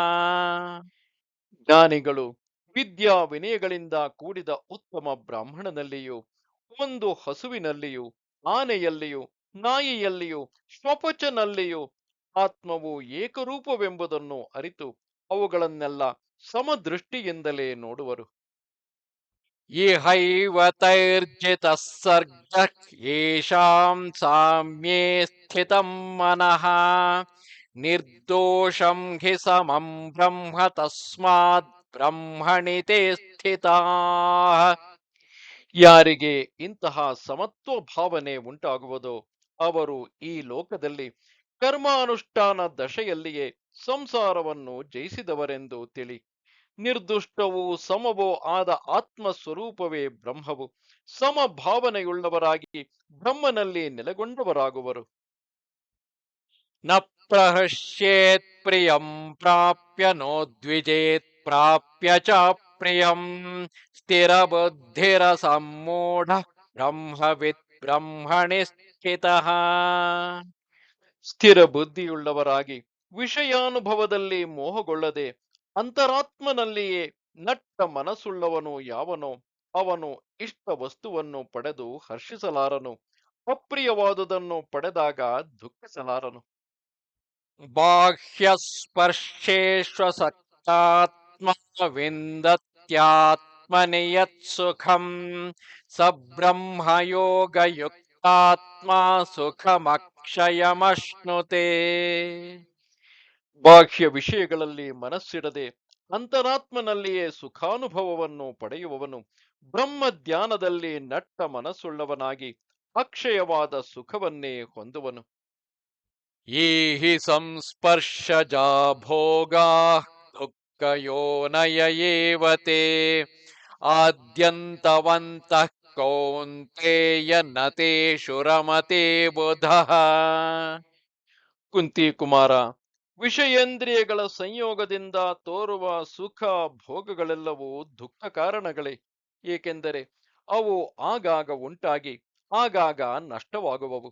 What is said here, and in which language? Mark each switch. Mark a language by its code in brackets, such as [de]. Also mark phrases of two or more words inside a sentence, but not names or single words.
[kn] ಜ್ಞಾನಿಗಳು ವಿದ್ಯಾ ವಿನಯಗಳಿಂದ ಕೂಡಿದ ಉತ್ತಮ ಬ್ರಾಹ್ಮಣನಲ್ಲಿಯೂ ಒಂದು ಹಸುವಿನಲ್ಲಿಯೂ ಆನೆಯಲ್ಲಿಯೂ ನಾಯಿಯಲ್ಲಿಯೂ ಶ್ವಪಚನಲ್ಲಿಯೂ ಆತ್ಮವು ಏಕರೂಪವೆಂಬುದನ್ನು ಅರಿತು ಅವುಗಳನ್ನೆಲ್ಲ ಸಮದೃಷ್ಟಿಯಿಂದಲೇ ನೋಡುವರು. [sa] ಇಹೈವ ತೈರ್ಜಿತಃ ಸರ್ಗಃ ಯೇಷಾಂ ಸಾಮ್ಯೇ ಸ್ಥಿತಂ ಮನಃ ನಿರ್ದೋಷಂ ಹಿ ಸಮಂ ಬ್ರಹ್ಮ ತಸ್ಮಾತ್ ಬ್ರಹ್ಮಣಿ ತೇ ಸ್ಥಿತಾಃ. [kn] ಯಾರಿಗೆ ಇಂತಹ ಸಮತ್ವ ಭಾವನೆ ಉಂಟಾಗುವುದೋ ಅವರು ಈ ಲೋಕದಲ್ಲಿ ಕರ್ಮಾನುಷ್ಠಾನ ದಶೆಯಲ್ಲಿಯೇ ಸಂಸಾರವನ್ನು ಜಯಿಸಿದವರೆಂದು ತಿಳಿ. ನಿರ್ದುಷ್ಟವೂ ಸಮವೂ ಆದ ಆತ್ಮ ಸ್ವರೂಪವೇ ಬ್ರಹ್ಮವು ಸಮಭಾವನೆಯುಳ್ಳವರಾಗಿ ಬ್ರಹ್ಮನಲ್ಲಿ ನೆಲೆಗೊಂಡವರಾಗುವರು. [sa] ನ ಪ್ರಹೃಷ್ಯೇತ್ ಪ್ರಿಯಂ ಪ್ರಾಪ್ಯ ನೋದ್ವಿಜೇತ್ ಪ್ರಾಪ್ಯ ಚ ಪ್ರಿಯಂ ಸ್ಥಿರ ಬುದ್ಧಿರ ಸಮ್ಮೂಢ ಬ್ರಹ್ಮವಿತ್ ಬ್ರಹ್ಮಣಿ ಸ್ಥಿತಃ. [kn] ಸ್ಥಿರ ಬುದ್ಧಿಯುಳ್ಳವರಾಗಿ ವಿಷಯಾನುಭವದಲ್ಲಿ ಮೋಹಗೊಳ್ಳದೆ ಅಂತರಾತ್ಮನಲ್ಲಿಯೇ ನಟ್ಟ ಮನಸ್ಸುಳ್ಳವನು ಯಾವನೋ ಅವನು ಇಷ್ಟ ವಸ್ತುವನ್ನು ಪಡೆದು ಹರ್ಷಿಸಲಾರನು, ಅಪ್ರಿಯವಾದುದನ್ನು ಪಡೆದಾಗ ದುಃಖಿಸಲಾರನು. [sa] ಬಾಹ್ಯ ಸ್ಪರ್ಶೇಷ್ವಸಕ್ತಾತ್ಮ ವಿಂದತ್ಯಾತ್ಮನಿ ಯತ್ ಸುಖಂ ಸ ಬ್ರಹ್ಮಯೋಗಯುಕ್ತಾತ್ಮ ಸುಖಮಕ್ಷಯಮಶ್ನುತೆ. [kn] ಬಾಹ್ಯ ವಿಷಯಗಳಲ್ಲಿ ಮನಸ್ಸಿಡದೆ ಅಂತರಾತ್ಮನಲ್ಲಿಯೇ ಸುಖಾನುಭವವನ್ನು ಪಡೆಯುವವನು ಬ್ರಹ್ಮಧ್ಯಾನದಲ್ಲಿ ನಟ್ಟ ಮನಸ್ಸುಳ್ಳವನಾಗಿ ಅಕ್ಷಯವಾದ ಸುಖವನ್ನೇ ಹೊಂದುವನು. [sa] ಯೇ ಹಿ ಸಂಸ್ಪರ್ಶಜಾ ಭೋಗಾಃ ದುಃಖಯೋನಯ ಏವ ತೇ ಆದ್ಯಂತವಂತಃ ಕೌಂತೇಯ ನ ತೇಷು ರಮತೆ ಬುಧಃ. [kn] ಕುಂತಿ ಕುಮಾರ, ವಿಷಯೇಂದ್ರಿಯಗಳ ಸಂಯೋಗದಿಂದ ತೋರುವ ಸುಖ ಭೋಗಗಳೆಲ್ಲವೂ ದುಃಖ ಕಾರಣಗಳೇ. ಏಕೆಂದರೆ ಅವು ಆಗಾಗ ಉಂಟಾಗಿ ಆಗಾಗ ನಷ್ಟವಾಗುವವು.